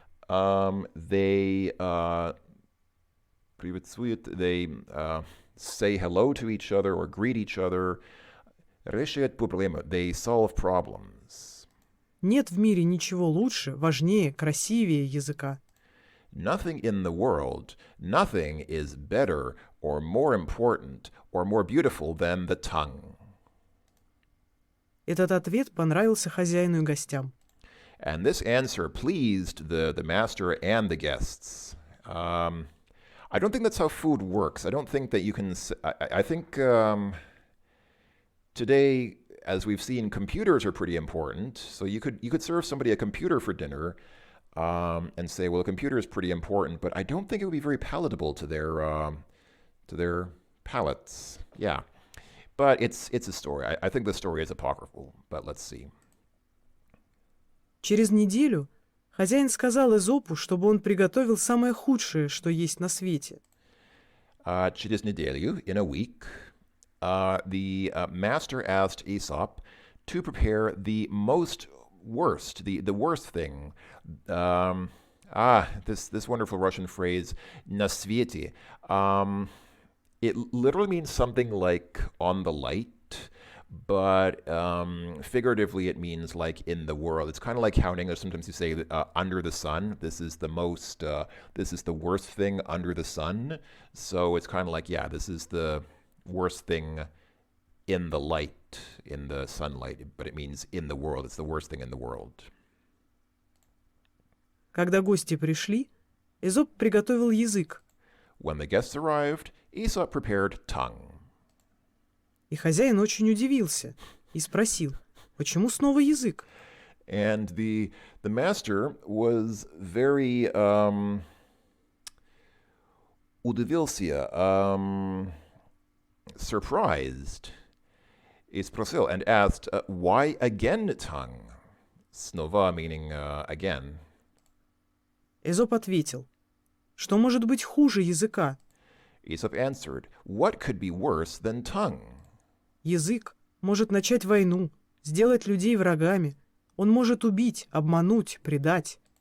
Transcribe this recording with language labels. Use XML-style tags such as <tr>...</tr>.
<en>They</en> <ru>приветствуют,</ru> <en>they say hello to each other or greet each other.</en> <ru>Решают проблемы.</ru> <en>They solve problems.</en> <ru>Нет в мире ничего лучше, важнее, красивее языка.</ru> <en>Nothing in the world, nothing is better or more important or more beautiful than the tongue.</en> <ru>Этот ответ понравился хозяину и гостям.</ru> <en>And this answer pleased the master and the guests. I don't think that's how food works. I don't think that you can. I think today, as we've seen, computers are pretty important. So you could serve somebody a computer for dinner, and say, well, a computer is pretty important, but I don't think it would be very palatable to their palates. Yeah, but it's a story. I think the story is apocryphal, but let's see.</en> <ru>Через неделю хозяин сказал Эзопу, чтобы он приготовил самое худшее, что есть на свете. Через неделю,</ru> <en>in a week, the master asked Aesop to prepare the worst thing. This wonderful Russian phrase,</en> <ru>na svete.</ru> <en>It literally means something like on the light, but figuratively it means like in the world. It's kind of like how in English sometimes you say under the sun. This is the worst thing under the sun. So it's kind of like, yeah, this is the worst thing in the light, in the sunlight, but it means in the world. It's the worst thing in the world.</en> <ru>Когда гости пришли, Эзоп приготовил язык,</ru> <en>When the guests arrived, Aesop prepared tongue.</en> <ru>и хозяин очень удивился и спросил, почему снова язык?</ru> <en>And the master was very</en> <ru>удивился,</ru> <en>surprised,</en> <ru>и спросил,</ru> <en>and asked, why again tongue? Снова meaning again.</en> <ru>Эзоп ответил, что может быть хуже языка?</ru> <en>Aesop answered, what could be worse than tongue?</en> <ru>Язык может начать войну, сделать людей врагами. Он может убить, обмануть, предать.</ru>